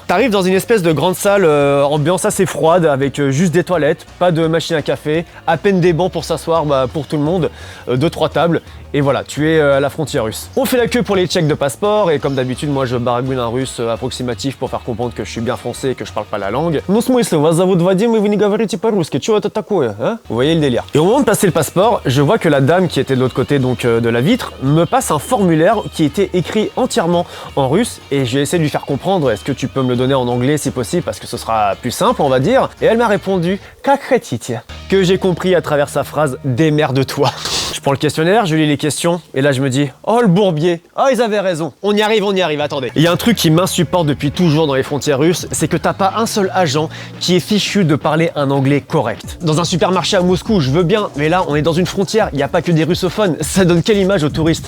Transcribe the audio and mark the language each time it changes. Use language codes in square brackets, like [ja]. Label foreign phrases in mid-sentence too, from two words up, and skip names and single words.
[fr] T'arrives dans une espèce de grande salle, ambiance assez froide avec juste des toilettes, pas de machine à café, à peine des bancs pour s'asseoir pour tout le monde, 2-3 tables. Et voilà, tu es à la frontière russe. On fait la queue pour les checks de passeport et comme d'habitude, moi je baragouine un russe approximatif pour faire comprendre que je suis bien français et que je parle pas la langue. [ru] Ну, в смысле, вас зовут Вадим и вы не говорите по-русски, что это такое, [fr] hein? Vous voyez le délire. Et au moment de passer le passeport, je vois que la dame qui était de l'autre côté donc de la vitre me passe un formulaire qui était écrit entièrement en russe et j'ai essayé de lui faire comprendre est-ce que tu peux me le donner en anglais si possible parce que ce sera plus simple on va dire. Et elle m'a répondu [ru] как хотите, [fr] que j'ai compris à travers sa phrase démerde-toi. Je prends le questionnaire, je lis les questions, et là je me dis oh le bourbier, oh ils avaient raison, on y arrive, attendez. Il y a un truc qui m'insupporte depuis toujours dans les frontières russes, c'est que t'as pas un seul agent qui est fichu de parler un anglais correct. Dans un supermarché à Moscou, je veux bien, mais là on est dans une frontière, il n'y a pas que des russophones, ça donne quelle image aux touristes?